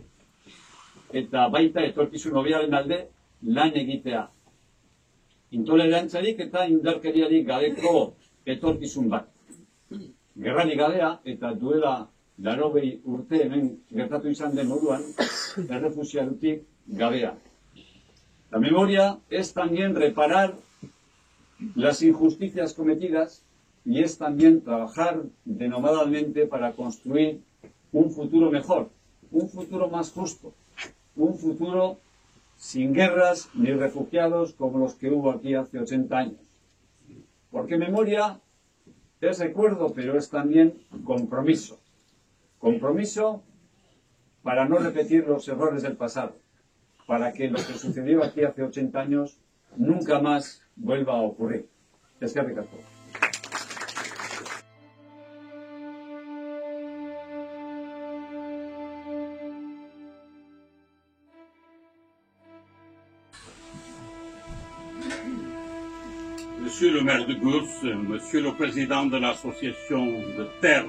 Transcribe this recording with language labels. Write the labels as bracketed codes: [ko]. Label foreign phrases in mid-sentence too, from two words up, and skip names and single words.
[eu] Eta baita etorkizun hobearen alde lan egitea. Intolerantzarik eta indarkeriarik gabeko etorkizun bat. Gerrarik gabea eta duela 80 urte hemen gertatu izan den moduan, errefuxiadutik gabea. [es] La memoria es también reparar las injusticias cometidas y es también trabajar denodadamente para construir un futuro mejor, un futuro más justo, un futuro sin guerras ni refugiados como los que hubo aquí hace 80 años. Porque memoria es recuerdo, pero es también compromiso. Compromiso para no repetir los errores del pasado, para que lo que sucedió aquí hace 80 años nunca más vuelva a ocurrir. [eu] Eskerrik asko. [fr] Monsieur le maire de Gours, Monsieur le président de l'association de terre